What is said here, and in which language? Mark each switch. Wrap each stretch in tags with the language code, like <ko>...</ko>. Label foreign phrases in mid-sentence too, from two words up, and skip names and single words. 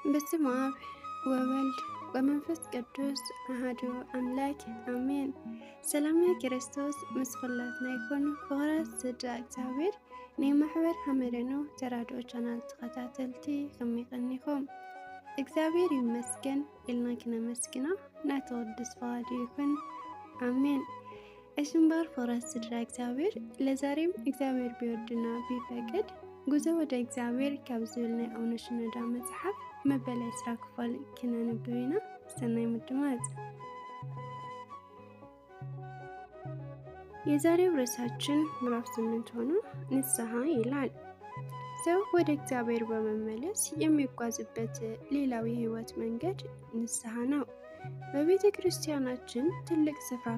<gez>በስመ አብ ወወልድ ወመንፈስ ቅዱስ አሐዱ አምላክ አሜን።</gez> <ti>ሰላም ክርስቶስ ምስኩላትና ይኹን ፍቕረት ስድራ እግዚአብሔር ናይ ማሕበር ሐመደኖ ተራድኦ ቻናል ተኸታተልቲ ከመይ ቀኒኹም? እግዚአብሔር ይመስገን ኢልና ክነመስግኖ ናተወድስ ፈቃዱ ይኹን አሜን። እሽምባር ፍቕረት ስድራ እግዚአብሔር</ti> <am>ለዛሬም እግዚአብሔር ቢወድና ቢፈቅድ</am> <ti>ጉዞ ወደ እግዚአብሔር ካብ ዝብል ናይ አቡነ ሽኖዳ መጽሓፍ መበል 10 ክፍል ክነንብብ ኢና። ሰናይ ምድማጽ።</ti> <am>የዛሬው ርዕሳችን ምዕራፍ 8 ሆኖ ንስሐ ይላል። ሰው ወደ እግዚአብሔር በመመለስ የሚጓዝበት ሌላው የህይወት መንገድ ንስሐ ነው። በቤተ ክርስቲያናችን ትልቅ ስፍራ</am>